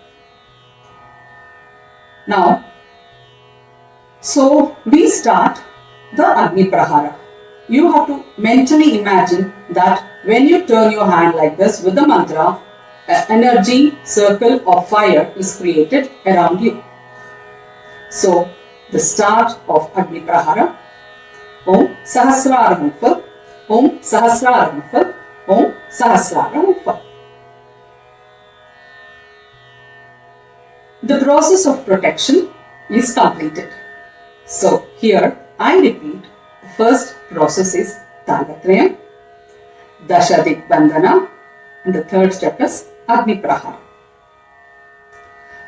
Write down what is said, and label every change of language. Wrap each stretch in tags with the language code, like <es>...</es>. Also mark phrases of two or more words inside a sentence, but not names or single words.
<en>Now, so we start the Agni Prahara. You have to mentally imagine that when you turn your hand like this with the mantra, an energy circle of fire is created around you. So, the start of</en> <sa>Agni Prahara, Om Sahasrara Humfal, Om Sahasrara Humfal, Om Sahasrara Humfal.</sa> <en>The process of protection is completed. So, here I repeat, the first process is Talatrayam,</en> <sa>Dashadik Bandhana,</sa> <en>and the third step is Agni Prahara.</en>